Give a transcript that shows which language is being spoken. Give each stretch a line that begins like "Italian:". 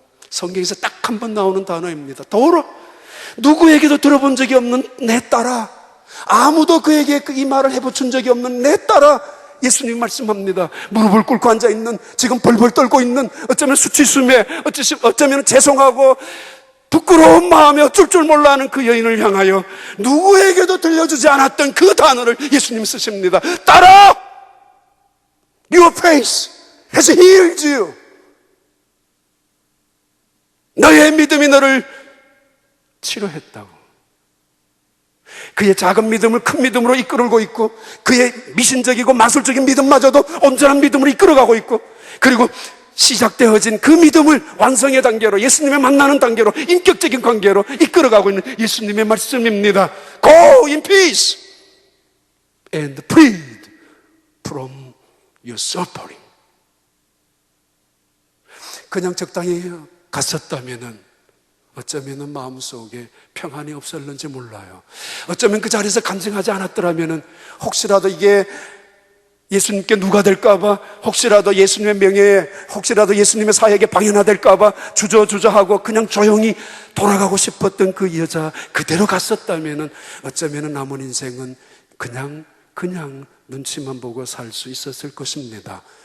Korean: 성경에서 딱 한 번 나오는 단어입니다. 도로. 누구에게도 들어본 적이 없는 내 딸아, 아무도 그에게 이 말을 해붙인 적이 없는 내 딸아, 예수님 말씀합니다. 무릎을 꿇고 앉아있는, 지금 벌벌 떨고 있는, 어쩌면 수치스매, 어쩌면 죄송하고 부끄러운 마음에 어쩔 줄 몰라 하는 그 여인을 향하여 누구에게도 들려주지 않았던 그 단어를 예수님 쓰십니다. 딸아,
English: Your faith has healed you.
Korean: 너의 믿음이 너를 치료했다고. 그의 작은 믿음을 큰 믿음으로 이끌고 있고, 그의 미신적이고 마술적인 믿음마저도 온전한 믿음으로 이끌어가고 있고, 그리고 시작되어진 그 믿음을 완성의 단계로, 예수님의 만나는 단계로, 인격적인 관계로 이끌어가고 있는 예수님의 말씀입니다.
English: Go in peace and freed from your suffering.
Korean: 그냥 적당히 갔었다면은 어쩌면 마음속에 평안이 없었는지 몰라요. 어쩌면 그 자리에서 간증하지 않았더라면은 혹시라도 이게 예수님께 누가 될까봐, 혹시라도 예수님의 명예에, 혹시라도 예수님의 사역에 방해나될까봐 주저하고 그냥 조용히 돌아가고 싶었던 그 여자 그대로 갔었다면은 어쩌면 남은 인생은 그냥 눈치만 보고 살 수 있었을 것입니다.